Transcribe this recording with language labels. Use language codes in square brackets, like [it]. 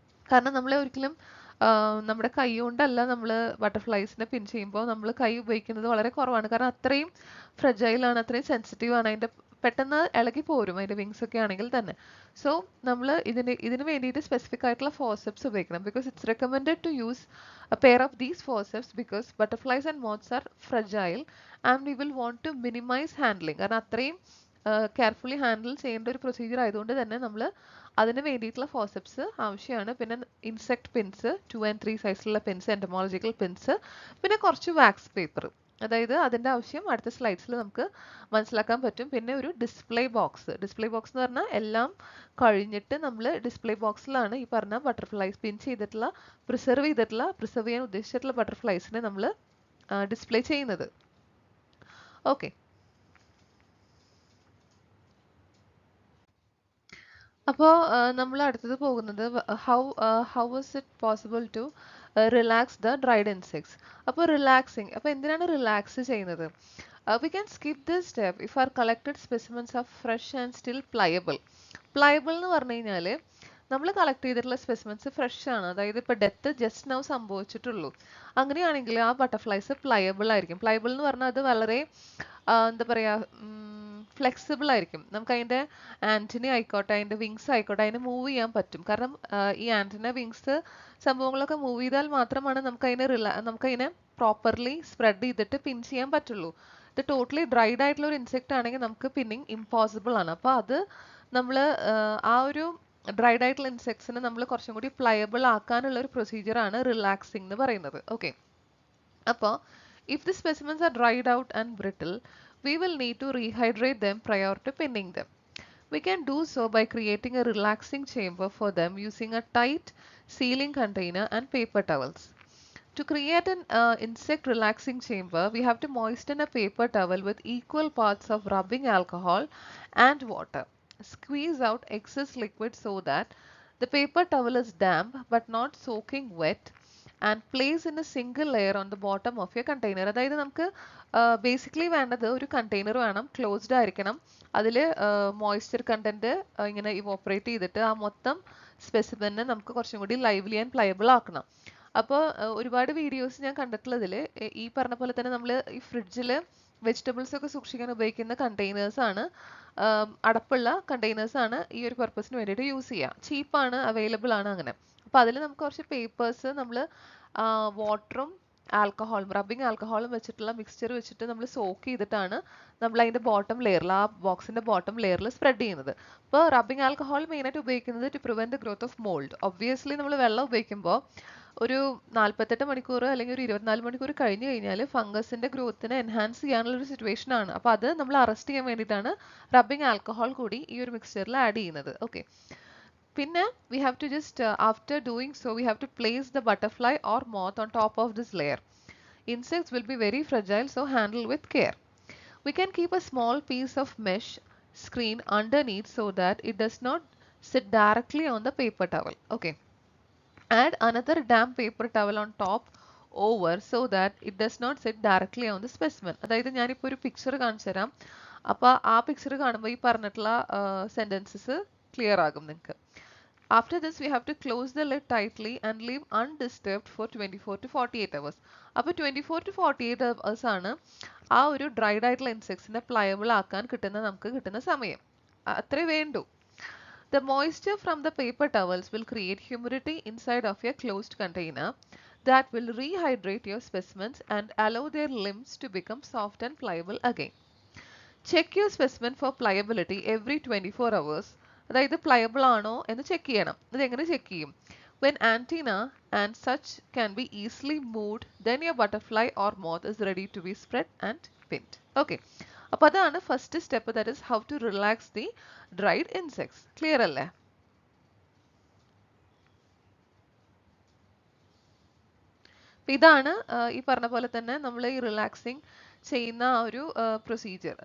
[ml] കാരണം നമ്മൾ ഒരിക്കലും നമ്മുടെ കൈ കൊണ്ടല്ല നമ്മൾ ബട്ടർഫ്ലൈസിനെ പിൻ ചെയ്യുമ്പോൾ നമ്മൾ കൈ ഉപയോഗിക്കുന്നത് വളരെ കുറവാണ്. കാരണം അത്രയും ഫ്രജൈലാണ്, അത്രയും സെൻസിറ്റീവ് ആണ്. അതിൻ്റെ പെട്ടെന്ന് ഇളകി പോരും അതിൻ്റെ വിങ്സ് ഒക്കെ ആണെങ്കിൽ തന്നെ. സോ നമ്മൾ ഇതിന് വേണ്ടിയിട്ട് സ്പെസിഫിക് ആയിട്ടുള്ള ഫോസെപ്സ് ഉപയോഗിക്കണം. [en] Because it's recommended to use a pair of these forceps because butterflies and moths are fragile and we will want to minimize handling. [ml] കാരണം അത്രയും കെയർഫുള്ളി ഹാൻഡിൽ ചെയ്യേണ്ട ഒരു പ്രൊസീജിയർ ആയതുകൊണ്ട് തന്നെ നമ്മൾ അതിന് വേണ്ടിയിട്ടുള്ള ഫോസെപ്സ് ആവശ്യമാണ്. പിന്നെ ഇൻസെക്ട് പിൻസ് 2 and 3 സൈസിലുള്ള പിൻസ്, എൻഡമോളജിക്കൽ പിൻസ്, പിന്നെ കുറച്ച് വാക്സ് പേപ്പർ. അതായത് അതിൻ്റെ ആവശ്യം അടുത്ത സ്ലൈഡ്സിൽ നമുക്ക് മനസ്സിലാക്കാൻ പറ്റും. പിന്നെ ഒരു ഡിസ്പ്ലേ ബോക്സ് എന്ന് പറഞ്ഞാൽ എല്ലാം കഴിഞ്ഞിട്ട് നമ്മൾ ഡിസ്പ്ലേ ബോക്സിലാണ് ഈ പറഞ്ഞ ബട്ടർഫ്ലൈസ് പിൻ ചെയ്തിട്ടുള്ള പ്രിസർവ് ചെയ്യാൻ ഉദ്ദേശിച്ചിട്ടുള്ള ബട്ടർഫ്ലൈസിനെ നമ്മൾ ഡിസ്പ്ലേ ചെയ്യുന്നത്. [en] okay, [ml] അപ്പോൾ നമ്മൾ അടുത്തത് പോകുന്നത് [en] How was it possible to relax the dried insects. [ml] അപ്പോൾ അപ്പോൾ എന്തിനാണ് റിലാക്സ് ചെയ്യുന്നത്? [en] We can skip this step if our collected specimens are fresh and still pliable. [ml] Pliable എന്ന് പറഞ്ഞു കഴിഞ്ഞാൽ നമ്മൾ കളക്ട് ചെയ്തിട്ടുള്ള സ്പെസിമെൻസ് ഫ്രഷ് ആണ്, അതായത് ഇപ്പോൾ ഡെത്ത് ജസ്റ്റ് നൗ സംഭവിച്ചിട്ടുള്ളൂ. അങ്ങനെയാണെങ്കിൽ ആ ബട്ടർഫ്ലൈസ് പ്ലയബിൾ ആയിരിക്കും. പ്ലയബിൾ എന്ന് പറഞ്ഞാൽ അത് വളരെ എന്താ പറയുക, ഫ്ലെക്സിബിൾ ആയിരിക്കും. നമുക്ക് അതിൻ്റെ ആൻറ്റിന ആയിക്കോട്ടെ, അതിൻ്റെ വിങ്സ് ആയിക്കോട്ടെ, അതിനെ മൂവ് ചെയ്യാൻ പറ്റും. കാരണം ഈ ആൻറ്റിന, വിങ്സ് സംഭവങ്ങളൊക്കെ മൂവ് ചെയ്താൽ മാത്രമാണ് നമുക്കതിനെ പ്രോപ്പർലി സ്പ്രെഡ് ചെയ്തിട്ട് പിൻ ചെയ്യാൻ പറ്റുള്ളൂ. ഇത് ടോട്ടലി ഡ്രൈഡ് ആയിട്ടുള്ള ഒരു ഇൻസെക്റ്റ് ആണെങ്കിൽ നമുക്ക് പിന്നിങ് ഇമ്പോസിബിൾ ആണ്. അപ്പോൾ അത് നമ്മൾ ആ ഒരു ഡ്രൈഡ് ആയിട്ടുള്ള ഇൻസെക്ട്സിനെ നമ്മൾ കുറച്ചും കൂടി പ്ലയബിൾ ആക്കാനുള്ള ഒരു പ്രൊസീജിയർ ആണ് റിലാക്സിംഗ് എന്ന് പറയുന്നത്. [en] okay, [ml] അപ്പോൾ [en] if the specimens are dried out and brittle, we will need to rehydrate them prior to pinning them. We can do so by creating a relaxing chamber for them using a tight sealing container and paper towels. To create an insect relaxing chamber, we have to moisten a paper towel with equal parts of rubbing alcohol and water. Squeeze out excess liquid so that the paper towel is damp but not soaking wet, and place in a single layer on the bottom of your container. [ml] അതായത് നമുക്ക് basically വേണ്ടത് ഒരു container വേണം, closed ആയിരിക്കണം, അതിൽ moisture content ഇങ്ങനെ evaporate ചെയ്തിട്ട് ആ മൊത്തം സ്പെസിമെനെ നമുക്ക് കുറച്ചും കൂടി ലൈവ്ലി ആൻഡ് പ്ലയബിൾ ആക്കണം. അപ്പോൾ ഒരുപാട് വീഡിയോസ് ഞാൻ കണ്ടിട്ടുള്ളതിൽ ഈ പറഞ്ഞ പോലെ തന്നെ നമ്മൾ ഈ ഫ്രിഡ്ജിൽ വെജിറ്റബിൾസ് ഒക്കെ സൂക്ഷിക്കാൻ ഉപയോഗിക്കുന്ന കണ്ടെയ്നേഴ്സ് ആണ്, അടപ്പുള്ള കണ്ടെയ്നേഴ്സ് ആണ് ഈ ഒരു പർപ്പസിന് വേണ്ടിയിട്ട് യൂസ് ചെയ്യുക. ചീപ്പാണ്, അവൈലബിൾ ആണ് അങ്ങനെ. അപ്പോൾ അതിൽ നമുക്ക് കുറച്ച് പേപ്പേഴ്സ് നമ്മൾ വാട്ടറും ആൽക്കഹോളും റബ്ബിംഗ് ആൽക്കഹോളും വെച്ചിട്ടുള്ള മിക്സ്ചർ വെച്ചിട്ട് നമ്മൾ സോക്ക് ചെയ്തിട്ടാണ് നമ്മൾ അതിൻ്റെ ബോട്ടം ലെയറിൽ, ആ ബോക്സിൻ്റെ ബോട്ടം ലെയറിൽ സ്പ്രെഡ് ചെയ്യുന്നത്. അപ്പോൾ [en] rubbing alcohol [ml] മെയിനായിട്ട് ഉപയോഗിക്കുന്നത് [en] To prevent the growth of mould. [ml] Obviously നമ്മൾ വെള്ളം ഉപയോഗിക്കുമ്പോൾ ഒരു 48 മണിക്കൂർ അല്ലെങ്കിൽ ഒരു 24 മണിക്കൂർ കഴിഞ്ഞ് കഴിഞ്ഞാൽ ഫംഗസിന്റെ ഗ്രോത്തിനെ എൻഹാൻസ് ചെയ്യാനുള്ള ഒരു സിറ്റുവേഷൻ ആണ്. അപ്പോൾ അത് നമ്മൾ അറസ്റ്റ് ചെയ്യാൻ വേണ്ടിയിട്ടാണ് റബ്ബിംഗ് ആൽക്കഹോൾ കൂടി ഈ ഒരു മിക്സ്ചറിൽ ആഡ് ചെയ്യുന്നത്. [en] okay, [ml] പിന്നെ [en] we have to just after doing so we have to place the butterfly or moth on top of this layer. Insects will be very fragile, so handle with care. We can keep a small piece of mesh screen underneath so that it does not sit directly on the paper towel. Okay, add another damp paper towel on top over so that it does not sit directly on the specimen. [ml] അതായത് ഞാനിപ്പോൾ ഒരു picture കാണിച്ചു തരാം, അപ്പോൾ ആ picture കാണുമ്പോൾ ഈ പറഞ്ഞിട്ടുള്ള സെന്റൻസസ് ക്ലിയർ ആകും നിങ്ങൾക്ക്. [en] After this we have to close the lid tightly and leave undisturbed for 24 to 48 hours. [ml] അപ്പോൾ [en] 24 to 48 hours [ml] ആണ് ആ ഒരു ഡ്രൈഡ് ആയിട്ടുള്ള ഇൻസെക്ട്സിനെ പ്ലയബിൾ ആക്കാൻ നമുക്ക് കിട്ടുന്ന സമയം. അത്രേ വേണ്ടൂ. [en] The moisture from the paper towels will create humidity inside of your closed container that will rehydrate your specimens and allow their limbs to become soft and pliable again. Check your specimen for pliability every 24 hours. [ml] അതായത് pliable ആണോ എന്ന് check ചെയ്യണം. അതെങ്ങനെ check ചെയ്യും? [en] When antenna and such can be easily moved, then your butterfly or moth is ready to be spread and pinned. Okay, [ml] അപ്പോൾ അതാണ് [en] First step, that is how to relax the dried insects. Clear [ml] അല്ലേ? ഇതാണ് ഈ പറഞ്ഞ പോലെ തന്നെ നമ്മൾ ഈ റിലാക്സിങ് ചെയ്യുന്ന ഒരു പ്രൊസീജിയർ.